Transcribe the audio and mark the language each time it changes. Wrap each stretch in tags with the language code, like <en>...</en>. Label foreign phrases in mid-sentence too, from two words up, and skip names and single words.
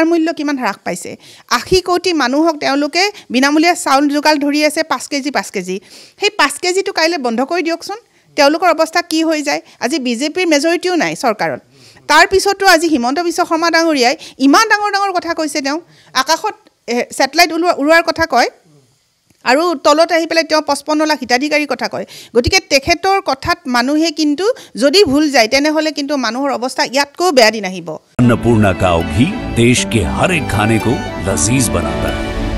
<as>মূল্য কিমান হ্ৰাস পাইছে 80 কোটি মানুহক তেওঁলোকে বিনামূলীয়া চাউল যোগাল ধৰি আছে 5 কেজি সেই 5 কেজিটো কাইলৈ বন্ধ কৰি দিয়কচোন তেওঁলোকৰ অৱস্থা কি হৈ যায় আজি বিজেপিৰ মেজৰিটিও নাই চৰকাৰত তাৰ পিছতো আজি হিমন্ত বিশ্ব শৰ্মা ডাঙৰীয়াই ইমান ডাঙৰ কথা কৈছে তেওঁ আকাশত স্যাটেলাইট উৰুৱাৰ কথা কয় আৰু তলত আহি পেলাই তেওঁ 55 লাখ হিতাধিকাৰীৰ কথা কয় গতিকে তেখেতৰ কথাত মানুহে কিন্তু যদি ভুল যায় তেনেহলে কিন্তু মানুহৰ অৱস্থা ইয়াতকৈ বেয়া দিন আহিব</as> <hi>अन्नपूर्णा काव घी देश के हर एक खाने को लजीज बनाता है।</hi>